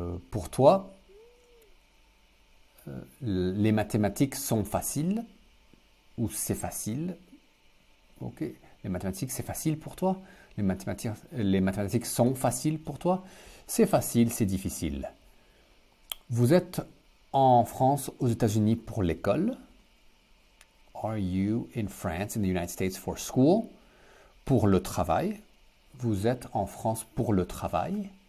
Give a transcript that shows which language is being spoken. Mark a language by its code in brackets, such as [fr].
[fr] Pour toi, les mathématiques sont faciles ou c'est facile? Ok. Les mathématiques, c'est facile pour toi? Les mathématiques sont faciles pour toi? C'est facile, c'est difficile. Vous êtes en France, aux États-Unis pour l'école? [en] Are you in France, in the United States for school? [fr] Pour le travail? Vous êtes en France pour le travail?